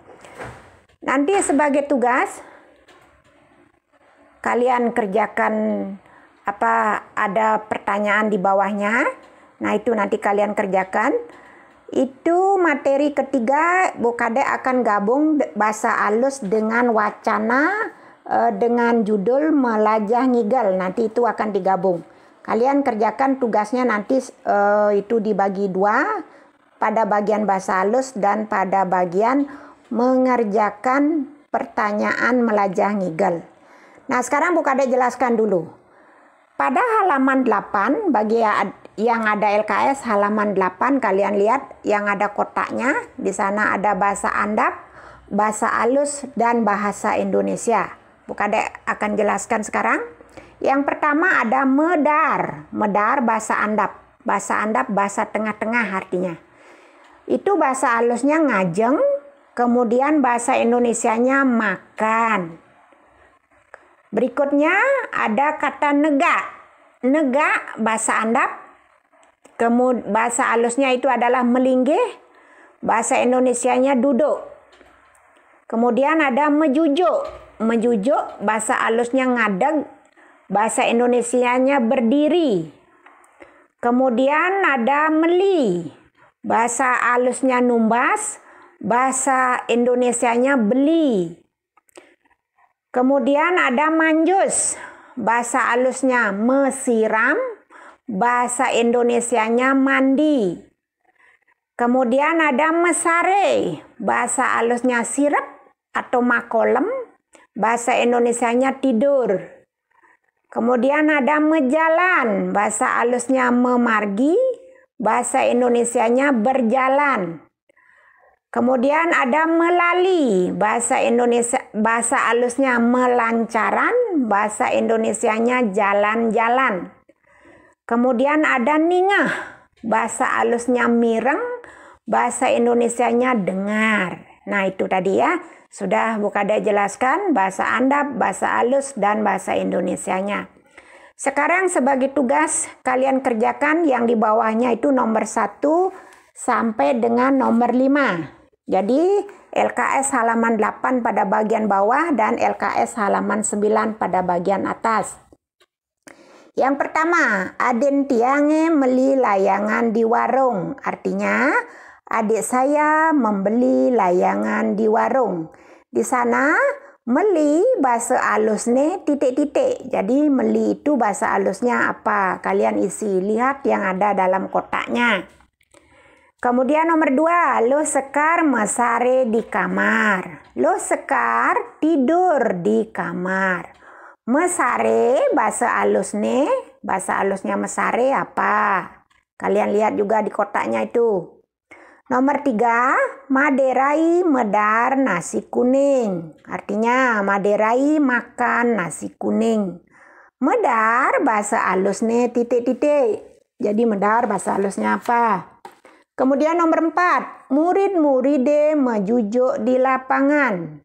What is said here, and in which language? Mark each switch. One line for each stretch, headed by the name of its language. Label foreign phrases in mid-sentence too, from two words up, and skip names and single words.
Indonesian: Nanti sebagai tugas, kalian kerjakan ada pertanyaan di bawahnya. Nah itu nanti kalian kerjakan. Itu materi ketiga, Bu Kade akan gabung bahasa alus dengan wacana dengan judul
Balinese: melajah ngigel.
Indonesian: Nanti itu akan digabung. Kalian kerjakan tugasnya nanti itu dibagi dua, pada bagian bahasa alus dan pada bagian mengerjakan pertanyaan
Balinese: melajah ngigel.
Indonesian: Nah sekarang Bu Kade jelaskan dulu. Pada halaman 8, bagi yang ada LKS halaman 8, kalian lihat yang ada kotaknya. Di sana ada bahasa andap, bahasa alus, dan bahasa Indonesia. Bu Kade akan jelaskan sekarang. Yang pertama ada medar. Medar bahasa andap. Bahasa andap bahasa tengah-tengah artinya. Itu bahasa alusnya ngajeng, kemudian bahasa Indonesianya makan. Berikutnya ada kata nega. Nega bahasa andap. Kemudian bahasa alusnya itu adalah melinggih. Bahasa Indonesianya duduk. Kemudian ada mejujuk. Mejujuk bahasa alusnya ngadeg. Bahasa Indonesianya berdiri. Kemudian ada meli. Bahasa alusnya numbas. Bahasa Indonesianya beli. Kemudian ada manjus, bahasa alusnya mesiram, bahasa Indonesianya mandi. Kemudian ada mesare, bahasa alusnya sirep atau makolem, bahasa Indonesianya tidur. Kemudian ada mejalan, bahasa alusnya memargi, bahasa Indonesianya berjalan. Kemudian ada melali, bahasa alusnya melancaran, bahasa Indonesianya jalan-jalan. Kemudian ada ningah, bahasa alusnya mireng, bahasa Indonesianya dengar. Nah itu tadi ya, sudah Bu Kade jelaskan bahasa andap, bahasa alus, dan bahasa Indonesianya. Sekarang sebagai tugas kalian kerjakan yang di bawahnya itu nomor 1 sampai dengan nomor 5. Jadi LKS halaman 8 pada bagian bawah dan LKS halaman 9 pada bagian atas. Yang pertama,
Balinese: aden tiange meli layangan di warung.
Indonesian: Artinya, adik saya membeli layangan di warung. Di sana, meli bahasa alusnya titik-titik. Jadi, meli itu bahasa alusnya apa? Kalian isi, lihat yang ada dalam kotaknya. Kemudian nomor 2,
Balinese: lo sekar mesare di kamar.
Indonesian: Lo sekar tidur di kamar. Mesare bahasa alusnya mesare apa? Kalian lihat juga di kotaknya itu. Nomor 3,
Balinese: maderai medar nasi kuning.
Indonesian: Artinya maderai makan nasi kuning. Medar bahasa alusnya titik-titik. Jadi medar bahasa alusnya apa? Kemudian nomor 4,
Balinese: murid-muride mejujuk di lapangan.